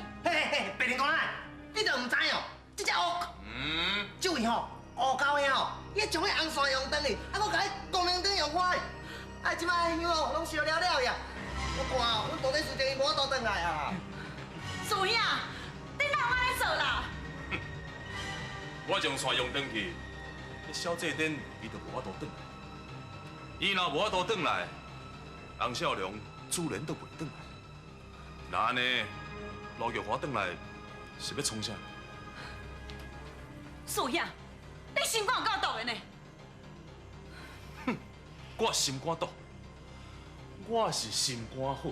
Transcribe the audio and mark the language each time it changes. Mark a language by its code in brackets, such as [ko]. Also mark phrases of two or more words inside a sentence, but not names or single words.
[nan] 嘿，白灵公仔，你都唔知哦，这只乌，这位吼乌狗兄吼，伊将迄红线用断去，啊，搁甲迄光明灯用坏，啊，即摆香哦拢烧了了呀，我看哦，阮到底事情伊无法度转来啊。苏英，你哪有安尼做啦？我将线用断去，迄小姐顶伊就无法度转来。伊若无法度转来，洪少良自然都袂转来。那安尼，陆玉华转来是要创啥？苏英，你心肝有够毒的呢？我心肝毒，我是心肝好。